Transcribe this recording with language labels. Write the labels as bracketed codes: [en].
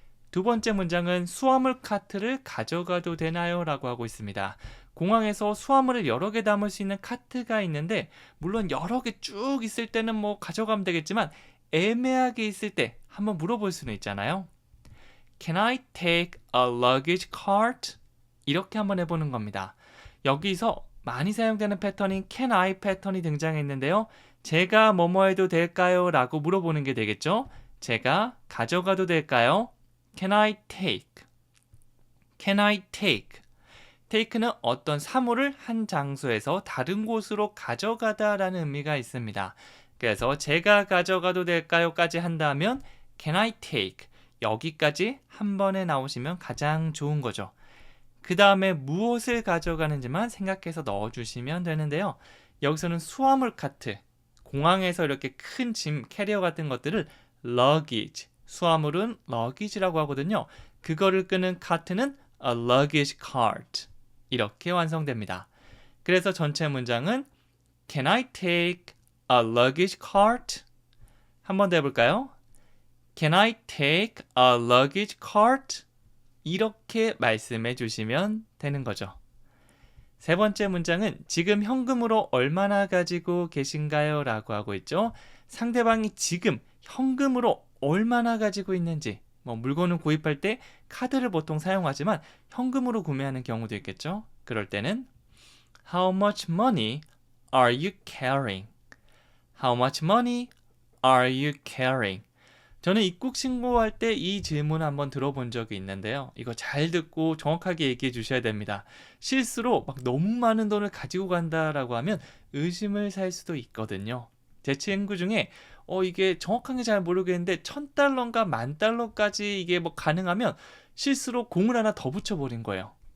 [ko] 두 번째 문장은 수화물 카트를 가져가도 되나요? 라고 하고 있습니다. 공항에서 수화물을 여러 개 담을 수 있는 카트가 있는데 물론 여러 개 쭉 있을 때는 뭐 가져가면 되겠지만 애매하게 있을 때 한번 물어볼 수는 있잖아요. [en] Can I take a luggage cart? [ko] 이렇게 한번 해보는 겁니다. 여기서 많이 사용되는 패턴인 can I 패턴이 등장했는데요. 제가 뭐뭐 해도 될까요? 라고 물어보는 게 되겠죠. 제가 가져가도 될까요? [en] Can I take? Can I take? [ko] take는 어떤 사물을 한 장소에서 다른 곳으로 가져가다 라는 의미가 있습니다. 그래서 제가 가져가도 될까요? 까지 한다면 [en] Can I take? [ko] 여기까지 한 번에 나오시면 가장 좋은 거죠. 그 다음에 무엇을 가져가는지만 생각해서 넣어주시면 되는데요. 여기서는 수화물 카트, 공항에서 이렇게 큰 짐, 캐리어 같은 것들을 luggage, 수화물은 luggage라고 하거든요. 그거를 끄는 카트는 a luggage cart. 이렇게 완성됩니다. 그래서 전체 문장은 [en] Can I take a luggage cart? [ko] 한 번 더 해볼까요? [en] Can I take a luggage cart? [ko] 이렇게 말씀해 주시면 되는 거죠. 세 번째 문장은 지금 현금으로 얼마나 가지고 계신가요? 라고 하고 있죠. 상대방이 지금 현금으로 얼마나 가지고 있는지, 물건을 구입할 때 카드를 보통 사용하지만 현금으로 구매하는 경우도 있겠죠. 그럴 때는 [en] How much money are you carrying? How much money are you carrying? [ko] 저는 입국 신고할 때 이 질문 한번 들어본 적이 있는데요. 이거 잘 듣고 정확하게 얘기해 주셔야 됩니다. 실수로 막 너무 많은 돈을 가지고 간다라고 하면 의심을 살 수도 있거든요. 제 친구 중에 이게 정확하게 잘 모르겠는데 1,000달러인가 10,000달러까지 이게 가능하면 실수로 공을 하나 더 붙여버린 거예요.